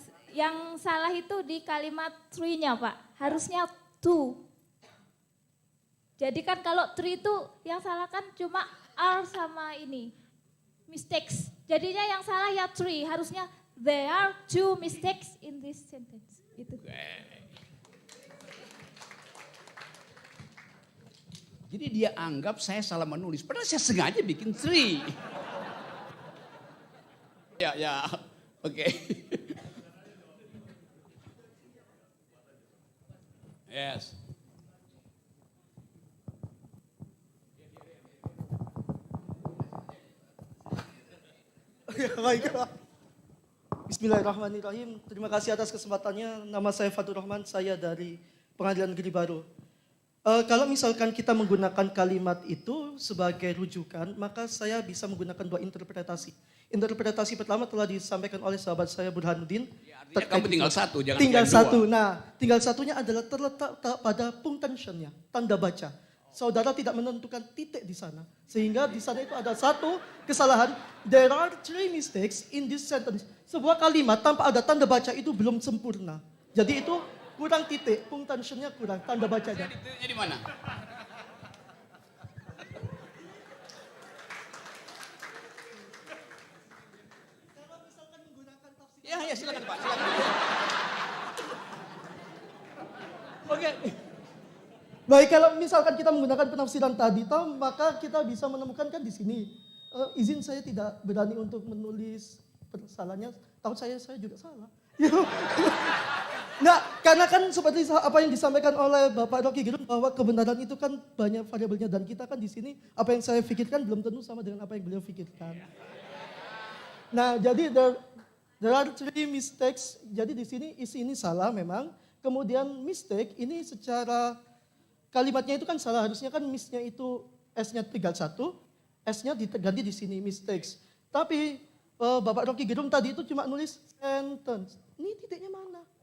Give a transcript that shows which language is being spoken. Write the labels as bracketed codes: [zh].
[id] Yang salah itu di kalimat tree-nya Pak. Harusnya to. Jadi kan kalau tree itu yang salah kan cuma are sama ini. Mistakes. Jadinya yang salah ya tree. [en] Harusnya there are 2 mistakes in this sentence. [id] Gitu. Jadi dia anggap saya salah menulis. Padahal saya sengaja bikin tree. Ya. Oke. [en] Yes. [id] Baik. Bismillahirrahmanirrahim. Terima kasih atas kesempatannya. Nama saya Fatur Rahman, saya dari Pengadilan Negeri Baru. Kalau misalkan kita menggunakan kalimat itu sebagai rujukan, maka saya bisa menggunakan 2 interpretasi. Interpretasi pertama telah disampaikan oleh sahabat saya Burhanuddin. Ya, kamu tinggal 1, jangan tinggal 1. 2. Nah, tinggal 1-nya adalah terletak pada punctuation-nya, tanda baca. Saudara tidak menentukan titik di sana. Sehingga di sana itu ada 1 kesalahan. [en] There are 3 mistakes in this sentence. [id] Sebuah kalimat tanpa ada tanda baca itu belum sempurna. Jadi itu kurang titik, punctuation-nya kurang, tanda bacanya. Jadi mana? Ya silakan Pak. Oke. Baik, kalau misalkan kita menggunakan penafsiran tadi, maka kita bisa menemukan kan di sini. Izin saya tidak berani untuk menulis kesalahannya, tahu saya juga salah. Nah, karena kan seperti apa yang disampaikan oleh Bapak Rocky Gerung bahwa kebenaran itu kan banyak variabelnya dan kita kan di sini apa yang saya pikirkan belum tentu sama dengan apa yang beliau pikirkan. [en] Nah, jadi there are three mistakes. [id] Jadi di sini isi ini salah memang. Kemudian mistake ini secara kalimatnya itu kan salah. Harusnya kan misnya itu S-nya tinggal satu, S-nya diganti di sini mistakes. Tapi Bapak Rocky Gerung tadi itu cuma nulis sentence. Ini titiknya mana?